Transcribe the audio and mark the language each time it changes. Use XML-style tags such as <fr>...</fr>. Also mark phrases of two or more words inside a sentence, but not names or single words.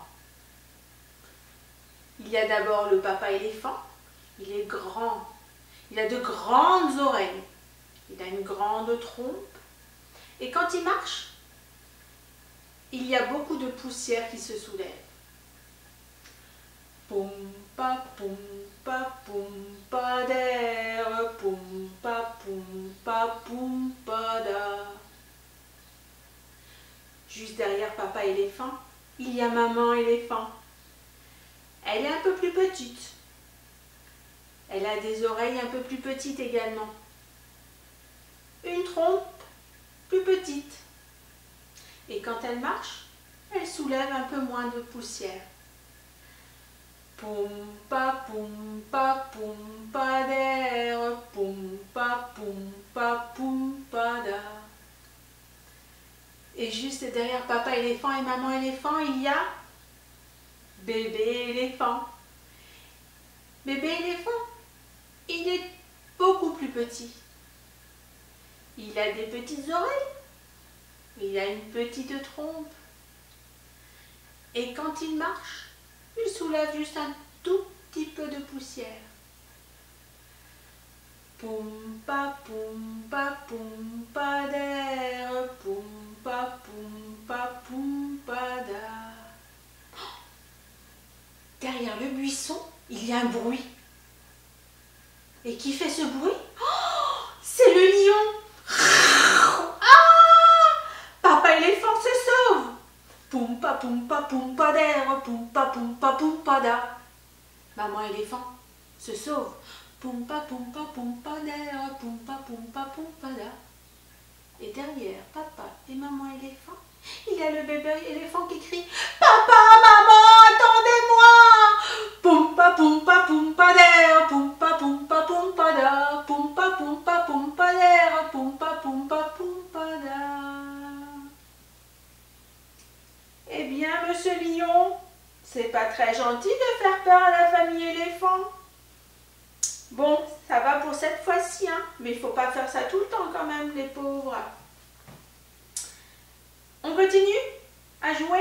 <fr>Il y a d'abord le papa éléphant. Il est grand. Il a de grandes oreilles. Il a une grande trompe. Et quand il marche, il y a beaucoup de poussière qui se soulève. Poum pa poum pa d'air, poum pa poum pa da. Juste derrière papa éléphant, il y a maman éléphant. Elle est un peu plus petite. Elle a des oreilles un peu plus petites également. Une trompe plus petite. Et quand elle marche, elle soulève un peu moins de poussière. Poum pa d'air, poum pa poum pa da. Et juste derrière papa éléphant et maman éléphant, il y a bébé éléphant. Bébé éléphant, il est beaucoup plus petit. Il a des petites oreilles. Il a une petite trompe. Et quand il marche, il soulève juste un tout petit peu de poussière. Poum pa d'air, poum pa poum pa da. Derrière le buisson, il y a un bruit. Et qui fait ce bruit? Oh, c'est le lion! Ah! Papa éléphant se sauve! Poum pa d'air, poum pa da. Maman éléphant se sauve. Poum pa d'air, poum pa da. Et derrière papa et maman éléphant, il y a le bébé éléphant qui crie: Papa, maman, attendez-moi! Poum pa d'air, poum pa da, poum pa d'air, poum pa da. Eh bien, monsieur Lion, c'est pas très gentil de faire peur à la famille éléphant. Bon, ça va pour cette fois-ci, hein, mais il faut pas faire ça tout le temps quand même, les pauvres. On continue à jouer?</fr>